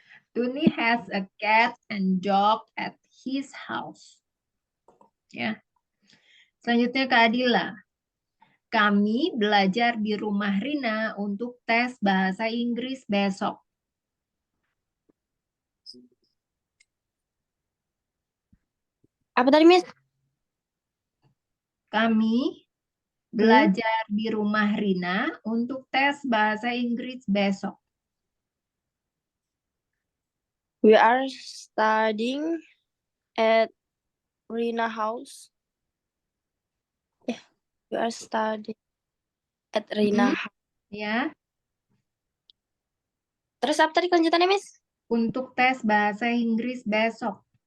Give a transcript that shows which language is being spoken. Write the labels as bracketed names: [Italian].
[English] Tuni has a cat and dog at his house. [Indonesian] Ya. Selanjutnya Kak Adila. Kami belajar di rumah Rina untuk tes bahasa Inggris besok. Apa tadi, Miss? Kami belajar di rumah Rina untuk tes bahasa Inggris besok. [English] We are studying at Rina house. We are studying at Rina house. [Indonesian] Ya, Terus apa tadi kelanjutannya, Miss? untuk tes bahasa Inggris besok.